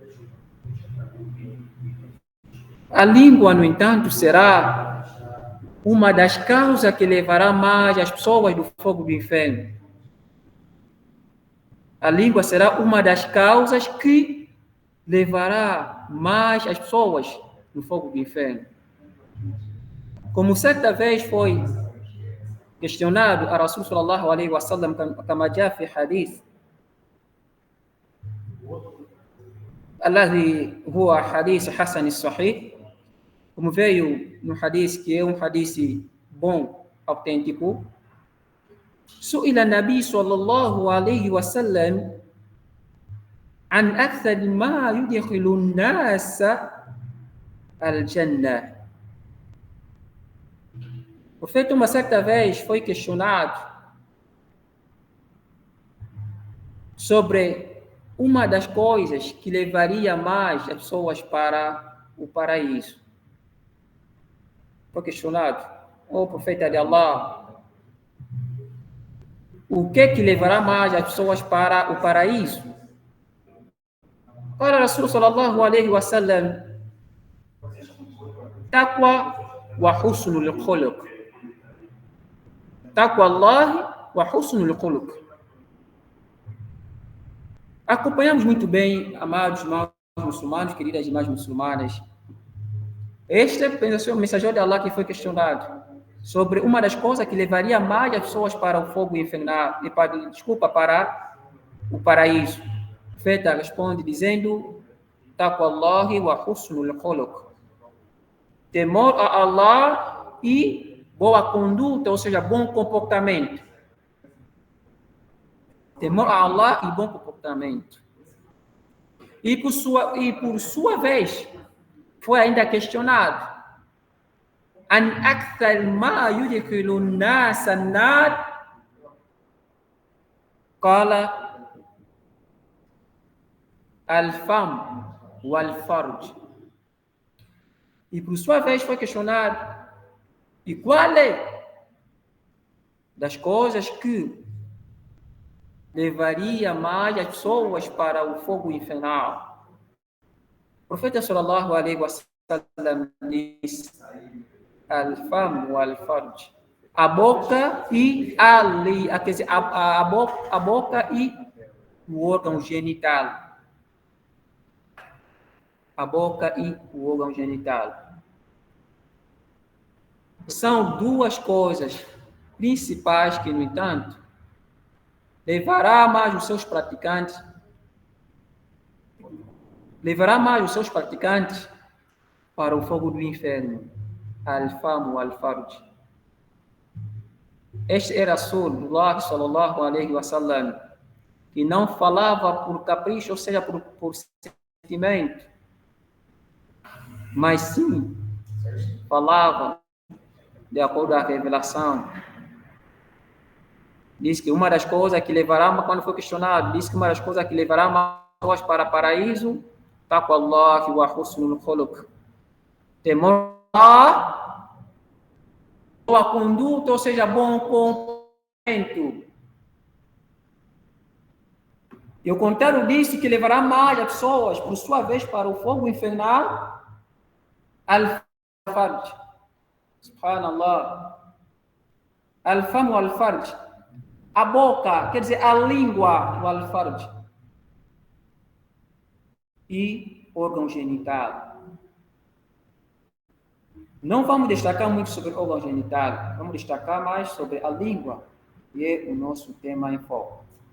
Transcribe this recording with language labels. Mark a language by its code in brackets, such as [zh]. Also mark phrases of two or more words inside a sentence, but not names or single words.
[pt] A língua, no entanto, será uma das causas que levará mais as pessoas do fogo do inferno. A língua será uma das causas que levará mais as pessoas no fogo do inferno. Como certa vez foi questionado a [ar] رسول صلى الله عليه وسلم، كما جاء في الحديث الذي هو حديث حسن صحيح, [pt] como veio no hadith que é um hadith bom, autêntico. [ar] سئل النبي صلى الله عليه وسلم عن أكثر ما يدخل الناس الجنة. [pt] O feito uma certa vez foi questionado sobre uma das coisas que levaria mais as pessoas para o paraíso. Foi questionado, ó profeta de Allah, o que levará mais as pessoas para o paraíso? Para [ar] رسول صلى الله عليه وسلم، تقوى وحسن الخلق. تقوى الله وحسن الخلق. [pt] Acompanhamos muito bem, amados irmãos muçulmanos, queridas irmãs muçulmanas. Este é o mensageiro de Allah que foi questionado sobre uma das coisas que levaria mais as pessoas para o fogo infernal, para o paraíso. O profeta responde dizendo: [ar] تقوى الله وحسن الخلق. [pt] Temor a Allah e boa conduta, ou seja, bom comportamento. Temor a Allah e bom comportamento. E por sua vez, foi ainda questionado: [ar] عن أكثر ما يدخل الناس النار، قال الفم والفرج. [pt] E por sua vez foi questionado: e qual é das coisas que levaria mais as pessoas para o fogo infernal? O profeta [ar] صلى الله عليه وسلم [pt] disse: [ar] الفم والفرج. [pt] A boca e a boca e o órgão genital. A boca e o órgão genital. São duas coisas principais que, no entanto, levará mais os seus praticantes para o fogo do inferno. [ar] الفم والفرج. [pt] Este era [ar] رسول الله صلى الله عليه وسلم, [pt] que não falava por capricho, ou seja, por sentimento, mas sim falava de acordo com a revelação. Diz que uma das coisas que levará, quando foi questionado, diz que uma das coisas que levará pessoas para o paraíso, [ar] تقوى الله وحسن الخلق. [pt] Temor a boa conduta, ou seja, bom comportamento. E o contrário disso, que levará mais as pessoas, por sua vez, para o fogo infernal, al-farj. [ar] سبحان الله. الفم والفرج. [pt] A boca, quer dizer, a língua, o al-farj. E órgão genital. Não vamos destacar muito sobre o órgão genital, vamos destacar mais sobre a língua, que é o nosso tema em foco.